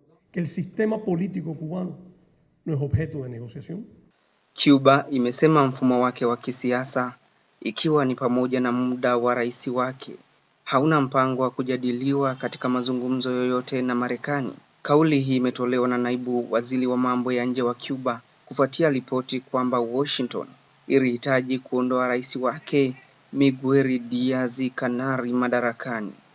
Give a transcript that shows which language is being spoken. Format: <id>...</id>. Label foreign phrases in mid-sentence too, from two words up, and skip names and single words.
<es>que el sistema político cubano no es objeto de negociación.</es> <sw>Cuba imesema mfumo wake wa kisiasa, ikiwa ni pamoja na muda wa rais wake, hauna mpango wa kujadiliwa katika mazungumzo yoyote na Marekani. Kauli hii imetolewa na naibu waziri wa mambo ya nje wa Cuba kufuatia ripoti kwamba Washington ilihitaji kuondoa rais wake Miguel Diaz-Canel madarakani.</sw>